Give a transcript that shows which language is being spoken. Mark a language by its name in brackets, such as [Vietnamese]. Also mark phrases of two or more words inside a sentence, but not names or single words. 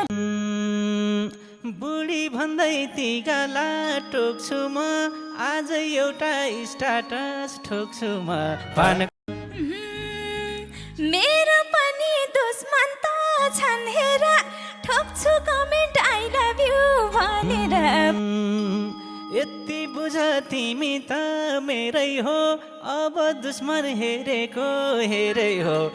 [Nepali] उम्, बुढी भन्दै ती गाला टोक्छु म, आज एउटा स्ट्याटस ठोक्छु म। पान उम्, मेरो पनि दुश्मन त छन् हेर, ठोक्छु कमेन्ट [English] I love you [Nepali] भनेर। उम्, यति बुझ तिमी त मेरै हो, अब दुश्मन हेरेको हेरै हो।